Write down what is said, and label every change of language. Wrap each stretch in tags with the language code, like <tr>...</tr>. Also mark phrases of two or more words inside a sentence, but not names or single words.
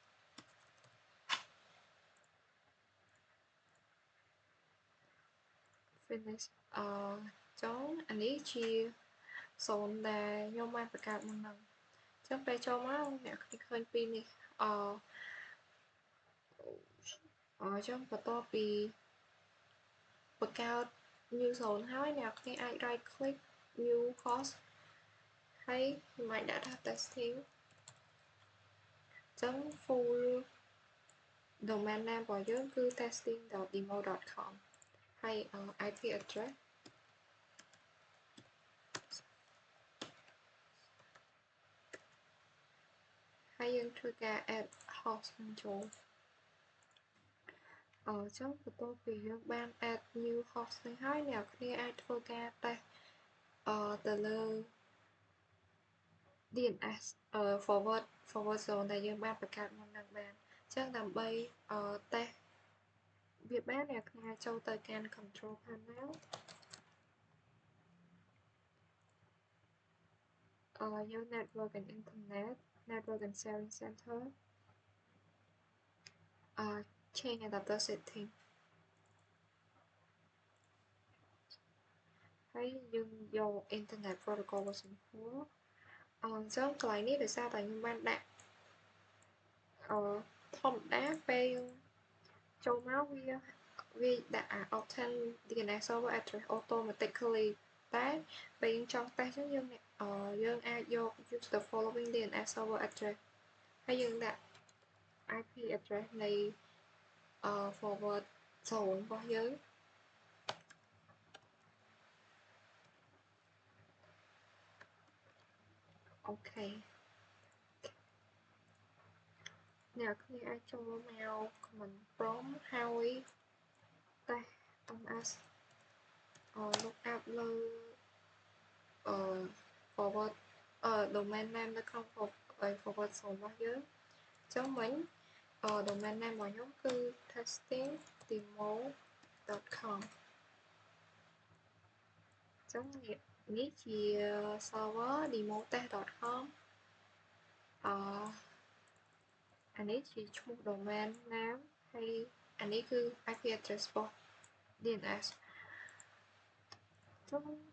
<km>finish ចុងអានេះជា zone ដែលខ្ញុំបានបង្កើតមុនហ្នឹងអញ្ចឹងពេលចូលមកអ្នកឃើញពីនេះ អញ្ចឹងបន្ទាប់ពីបង្កើត</km> <en>new zone</en> <km>ហើយអ្នកគ្នាអាច</km> <en>right click new host</en> <km>ហើយខ្ញុំអាចដាក់ថា testing អញ្ចឹង</km> <en>full domain name</en> <km>របស់យើងគឺ testing.demo.com ហើយ</km> <en>IP address</en> <km>ហើយយើងធ្វើការ</km> <en>add host</en> <km>នឹងចូលអញ្ចឹងបន្ទាប់ពីយើងបាន</km> <en>add new host</en> <km>នេះហើយអ្នកគ្នាអាចធ្វើការ test ទៅលើ</km> <en>DNS forward zone</en> <km>ដែលយើងបានបង្កើតមុននឹងបានអញ្ចឹងដើម្បី test វាបានអ្នកគ្នាចូលទៅកាន់</km> <en>control panel</en> <km>យក</km> <en>network and internet network and sharing center change adapter setting</en> <km>ហើយយើងយក</km> <en>internet protocol version 4</en> <km>អញ្ចឹងកន្លែងនេះដោយសារតែខ្ញុំបានដាក់ ធម្មតាពេលចូលមកវាដាក់</km> <en>obtain DNS server address automatically</en> <km>តែពេលយើងចង់ test អញ្ចឹងយើងអាចយក</km> <en>use the following DNS server address</en> <km>ហើយយើងដាក់</km> <en>IP address</en> <km>នៃ</km> <en>forward zone</en> <km>របស់យើង អូខេអ្នកគ្នាអាចចូលមក</km> <en>command prompt</en> <km>ហើយ</km> <en>test ms look up</en> <km>លើ</km> <en>forward domain name</en> <km>នៅក្នុង</km> <en>forward zone</en> <km>របស់យើងអញ្ចឹងមិញ</km> <en>domain name</en> <km>របស់ខ្ញុំគឺ testing.demo.com អញ្ចឹងនេះជា server demo.test.com អានេះជាឈ្មោះ</km> <en>domain name</en> <km>ហើយអានេះគឺ</km> <en>IP address</en> <km>របស់ DNS ចឹង</km>